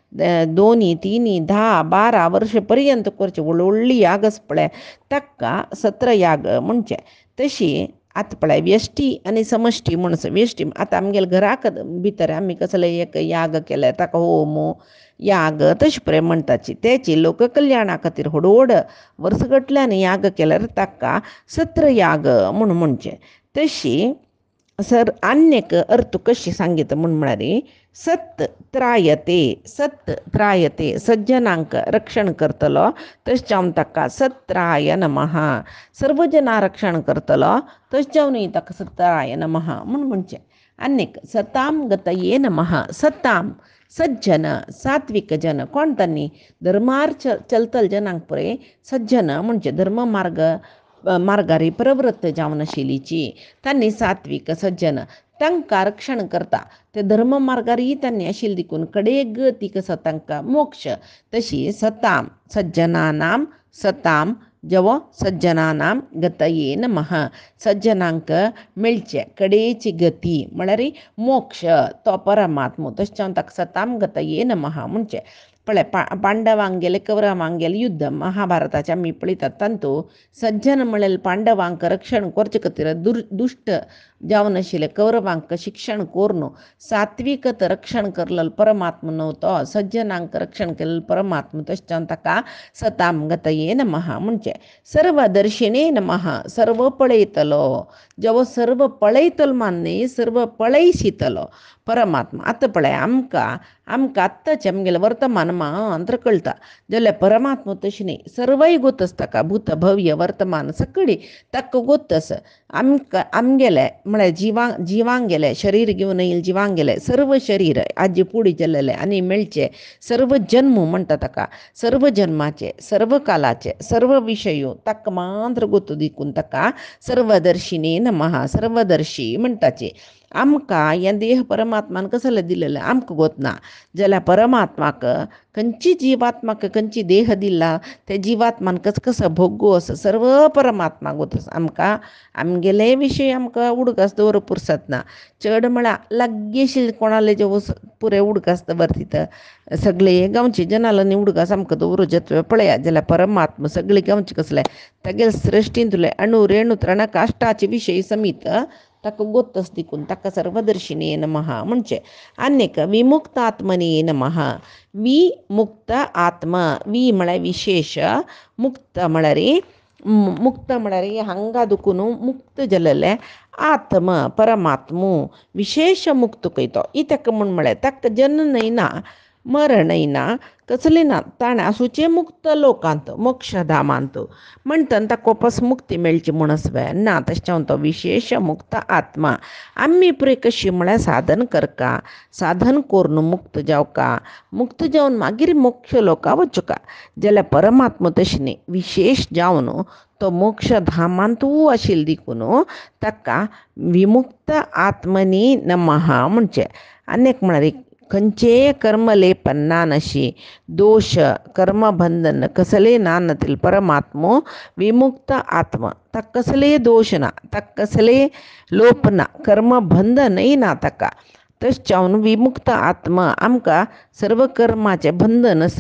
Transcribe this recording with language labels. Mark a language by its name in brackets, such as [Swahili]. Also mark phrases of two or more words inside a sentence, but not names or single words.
[Konkani] 2, 3, 10, 12 वर्स पर्यंत करचें व्हडली याग आसा पळय ताका सत्र याग म्हणचें तशी आतां पळय व्यश्टी आनी समश्टी म्हूण व्यश्टी आतां आमगेल्या घराक भितर आमी कसले एक याग केले ताका होम याग तशें पळय म्हणटाची तेची लोककल्याणा खातीर व्हड वर्सगटल्यान याग केल्यार ताका सत्र याग म्हणचें तशी आन्यक अर्थ कशी सांगित म्हळ्यार सत् त्रायते सज्जनांक रक्षण करतलो तशें जावन ताका [Sanskrit] सत्राय नमः [Konkani] सर्व जना रक्षण करतलो तशें जावन ताका [Sanskrit] सत्राय नमः [Konkani] म्हणचें आनीक [Sanskrit] सताम गतये नमः [Konkani] सताम सज्जन सात्विक जन कोण तांणी धर्मार चलतल जनांक पळय सज्जन म्हणजे धर्म मार्गारी प्रवृत्त जावन आशिल्लीची तांणी सात्विक सज्जन तांकां रक्षण करता ते धर्म मार्गारी तांणी आशिल्ली देखून कडेक गती कसा तांकां मोक्ष तशी [Sanskrit] सताम सज्जनानां [Konkani] सताम जवो [Sanskrit] सज्जनानां गतये नमः [Konkani] सज्जनांक मेळचे कडेची गती म्हळ्यार मोक्ष तो परमात्मो तशें जावन ताका [Sanskrit] सताम गतये नमः [Konkani] म्हणचें पळय पांडवांगेले कौरवांगेले युद्ध महाभारताच्या आमी पळयतात तांतू सज्जन म्हळ्यार पांडवांक रक्षण करचे खातीर दुश्ट जावन आशिल्ले कौरवांक शिक्षण करून सात्विकत रक्षण करलेलो परमात्मा न्हू तो सज्जनांक रक्षण केलेलो परमात्मा तशें जावन ताका [Sanskrit] सताम गतये नमः [Konkani] म्हणचें [Sanskrit] सर्वदर्शिने नमः [Konkani] सर्व पळयतलो जेवो सर्व पळयतलो मान्ने सर्व पळयशितलो परमात्मा आतां पळय आमकां आत्ताचें आमगेलें वर्तमान मात्र कळटा जाल्यार परमात्मा तशें न्ही सर्वय गोतस ताका भूत भव्य वर्तमान सकळी ताका गोतस आमगेले म्हळ्यार जिवांक गेले शरीर घेवन येयले जिवांक गेले सर्व शरीर आजी पुडी जाल्लेले आनी मेळचे सर्व जन्म म्हणटा ताका सर्व जन्माचे सर्व कालाचे सर्व विशयो ताका मात्र गोतू देखून ताका [Sanskrit] सर्वदर्शिने नमः [Konkani] सर्वदर्शी म्हणटाचे आमकां हें देह परमात्मान कसले दिलेले आमकां गोतना जाल्यार परमात्माक खंयची जिवात्माक खंयची देह दिला ते जिवात्मान कसो भोगोस सर्व परमात्मा गोतस आमकां आमगेले विशय आमकां उडकास दवर पुरसत ना चड म्हळ्यार लागीं आशिल्ले कोणाले जे पुरे उडकास दवरतीत सगळे गांवचे जनालांनी उडकास आमकां दवरूं पळयात जाल्यार परमात्मा सगळे गांवचे कसले तागेले सृश्टींतले अणु रेणू तृण काश्टाचे विशय समीत ताका गोत्तस दिकून ताका [Sanskrit] सर्वदर्शिने नमः [Konkani] म्हणजे अनेक [Sanskrit] विमुक्त आत्मने नमः. [Konkani] विमुक्त आत्मा वी म्हळ्यार विशेष, मुक्त म्हळ्यार मुक्त म्हळ्यार हांगा दुखून मुक्त जाल्ले आत्म परमात्मो विशेष मुक्त कयतो. ई ताका म्हळ्यार ताका जन्म ना मरण ना कसले ना ताणें आसूचे मुक्त लोकांत मोक्षधामांत म्हणटन ताका वापस मुक्ती मेळची म्हूण ना तशें तो विशेष मुक्त आत्मा. आमी पळय कशी म्हळ्यार साधन करका, साधन करून मुक्त जावका, मुक्त जावन मागीर मोक्ष लोका वचुका जाल्यार परमात्मा तशें न्ही, विशेष जावन तो मोक्षधामांतू आशिल्लो देखून ताका [Sanskrit] विमुक्त आत्मनी नमः [Konkani] म्हणजे अनेक म्हळ्यार खंयचेय कर्मलेपन ना नशी दोष कर्मबंधन कसले ना नतील परमात्मो विमुक्त आत्मा. ताका कसले दोष ना, ताका कसले लोप ना, कर्मबंधनय ना ताका. तशें जावन विमुक्त आत्मा आमकां सर्व कर्माचें बंधन आसा.